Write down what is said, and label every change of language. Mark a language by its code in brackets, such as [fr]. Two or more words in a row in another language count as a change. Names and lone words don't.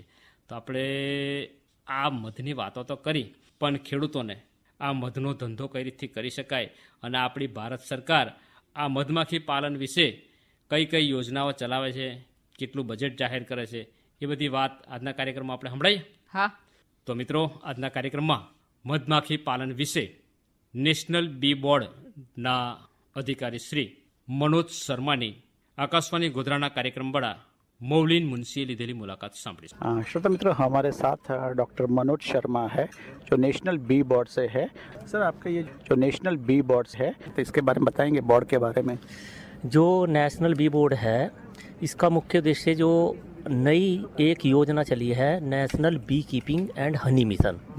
[gu] તો આપણે આ મધની વાતો તો કરી, પણ ખેડૂતોને આ મધનો ધંધો કઈ રીતથી કરી શકાય અને આપણી ભારત સરકાર આ મધમાખી પાલન વિશે કઈ કઈ યોજનાઓ ચલાવે છે, કેટલું બજેટ જાહેર કરે છે, એ બધી વાત આજના કાર્યક્રમમાં આપણે સંભળાઈએ. હા. તો મિત્રો, આજના કાર્યક્રમમાં મધમાખી પાલન વિશે નેશનલ બી બોર્ડના અધિકારી શ્રી મનોજ શર્માની આકાશવાણી ગોધરાના કાર્યક્રમ બડા મૌલિન મુંશી લીધેલી મુલાકાત સાંભળી. [hi] श्रोता मित्रों, हमारे साथ डॉक्टर मनोज शर्मा है जो नेशनल बी बोर्ड से है. सर, आपका ये जो नेशनल बी बोर्ड है तो इसके बारे में बताएंगे, बोर्ड के बारे में. जो नेशनल बी बोर्ड है इसका मुख्य उद्देश्य जो नई एक योजना चली है नेशनल बी कीपिंग एंड हनी मिशन.